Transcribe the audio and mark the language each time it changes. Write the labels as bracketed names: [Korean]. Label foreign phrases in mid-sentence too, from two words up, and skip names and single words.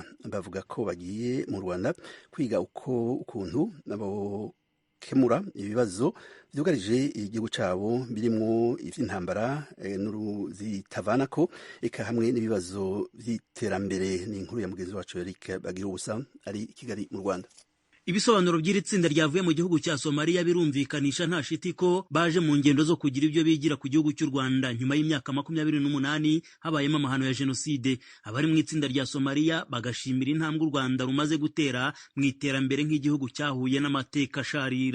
[Rundi] Bavuga ko bagiye mu Rwanda kwiga ukuntu nabo kemura ibibazo byugarije igihugu cyabo birimo ivy'intambara n'uruzitavanako eka hamwe n'ibibazo by'iterambere. Ni inkuru ya mugenzi wacu Eric Bagirubusa ari i Kigali mu Rwanda. [Kinyarwanda] Ibisobanuro by'iri tsinda ryavuye mu gihugu cya Somalia birumvikanisha nta shiti ko baje mu ngendo zo kugira ibyo bigira ku gihugu cy'u Rwanda nyuma y'imyaka 28 habayemo amahano ya jenoside. Abari mu itsinda rya Somalia bagashimira intambwe u Rwanda rumaze gutera mu iterambere nk'igihugu cyahuye n'amateka sharira.